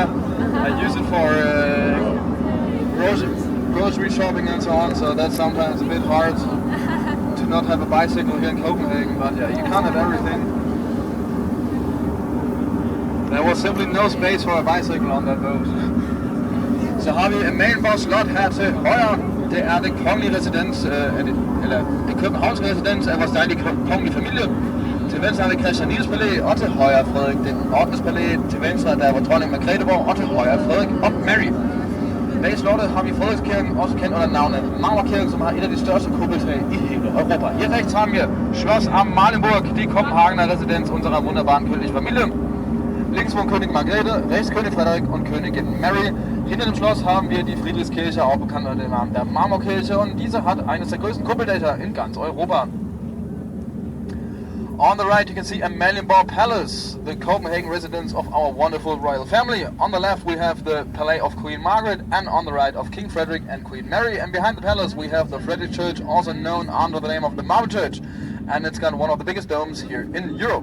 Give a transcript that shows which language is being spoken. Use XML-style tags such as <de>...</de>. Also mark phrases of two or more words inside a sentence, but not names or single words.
<en>I use it for grocery shopping and so on, so that's sometimes a bit hard to not have a bicycle here in Copenhagen, but yeah, you can't have everything. There was simply no space for a bicycle on that boat.</en> <da>Så har vi Amalienborg Slot her til højre. Det er det kongelige residens, eller det københavnske residens af vores dejlige kongelige familie. Til venstre har vi Christian Niels Palæ, og til højre Frederik den 8. Palæ. Til venstre der var dronning Margretheborg, og til højre Frederik og Mary. Bag slottet har vi Frederikskirken, også kendt under navnet Marmorkirken, som har et af de største kuppeltag i hele Europa.</da> <de>Hier rechts haben wir Schloss Amalienburg, die Kopenhagener Residenz unserer wunderbaren königlichen Familie. Links von König Margrethe, rechts König Frederik und Königin Mary. Hinter dem Schloss haben wir die Friedrichskirche, auch bekannt unter dem Namen der Marmorkirche, und diese hat eines der größten Kuppeldächer in ganz Europa.</de> <en>On the right you can see Amalienborg Palace, the Copenhagen residence of our wonderful royal family. On the left we have the Palais of Queen Margaret, and on the right of King Frederick and Queen Mary. And behind the palace we have the Frederick Church, also known under the name of the Marble Church, and it's got one of the biggest domes here in Europe.</en>